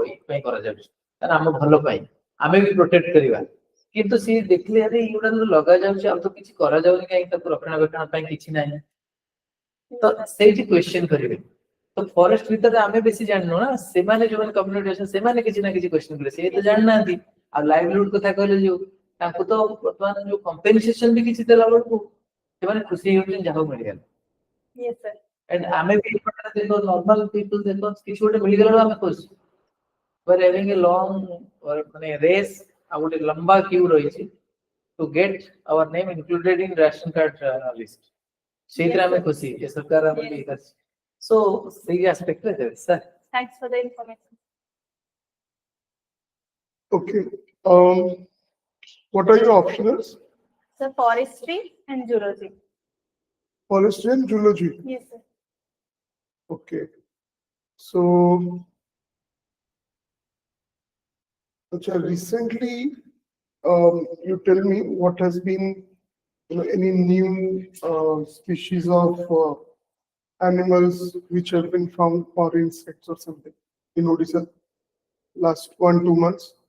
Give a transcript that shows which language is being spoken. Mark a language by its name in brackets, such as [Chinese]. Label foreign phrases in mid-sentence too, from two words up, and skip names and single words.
[Odia] ଏଇଥିପାଇଁ କରାଯାଉଛି କାରଣ ଆମ ଭଲ ପାଇଁ ଆମେ ବି ପ୍ରୋଟେକ୍ଟ କରିବା କିନ୍ତୁ ସିଏ ଦେଖିଲେ ଆରେ ଏଇଗୁଡା ଲଗାଯାଉଛି ଆଉ ତ କିଛି କରାଯାଉନି କାହିଁକି ତାକୁ ରକ୍ଷଣାବେକ୍ଷଣ ପାଇଁ କିଛି ନାହିଁ ତ ସେଇଠି କ୍ୱେଶ୍ଚନ କରିବେ ତ ଫରେଷ୍ଟ ଭିତରେ ଆମେ ବେଶୀ ଜାଣିନୁ ନା ସେମାନେ ଯୋଉମାନେ କମ୍ୟୁନିଟି ଅଛନ୍ତି ସେମାନେ କିଛି ନା କିଛି କ୍ୱେଶ୍ଚନ କରିବେ ସେ ତ ଜାଣିନାହାନ୍ତି ଆଉ ଲାଇଭଲିହୁଡ କଥା କହିଲେ ଯୋଉ ତାଙ୍କୁ ତ ବର୍ତ୍ତମାନ ଯୋଉ କମ୍ପେନସେସନ ବି କିଛି ଦେଲା ବେଳକୁ ସେମାନେ ଖୁସି ହେଇଯାଉଛନ୍ତି ଯାହା ହଉ ମିଳିଗଲା [English] Yes, sir. [Odia] and ଆମେ ବି ଏପଟରେ ଦେଖ [English] normal people [Odia] ଦେଖ କିଛି ଗୋଟେ ମିଳିଗଲା ବେଳକୁ ଆମେ ଖୁସି [English] we're having a long [Odia] ମାନେ ରେସ୍ ଆଉ ଗୋଟେ ଲମ୍ବା କ୍ୟୁ ରହିଛି [English] to get our name included in ration card list [Odia] ସେଇଥିରେ ଆମେ ଖୁସି ଏ ସରକାର ଆମକୁ ଇଏ କରିଛି so ସେଇ aspect ରେ ଦେବେ sir [English] Thanks for the information. Okay. What are your optionals? So forestry and zoology. Forestry and zoology. Yes, sir. Okay. So, recently, you tell me what has been, any new species of animals which have been found or insects or something in Odisha last 1-2 months.